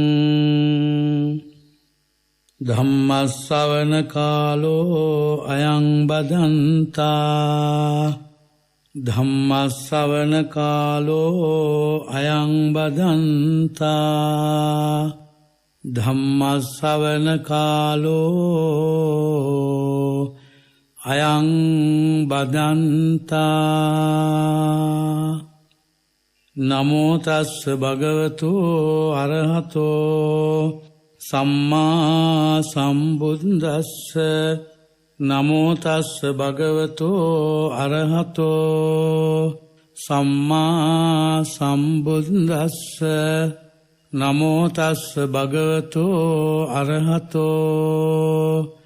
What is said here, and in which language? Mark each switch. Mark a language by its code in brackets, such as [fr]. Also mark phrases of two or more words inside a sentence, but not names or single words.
[pi] ධම්මස්සවන කාලෝ අයං බදන්තා ධම්මස්සවන කාලෝ අයං බදන්තා ධම්මස්සවන කාලෝ අයං බදන්තා නමෝ තස්ස භගවතු අරහතෝ සම්මා සම්බුද්දස්ස නමෝ තස්ස භගවතෝ අරහතෝ සම්මා සම්බුද්දස්ස නමෝ තස්ස භගවතෝ අරහතෝ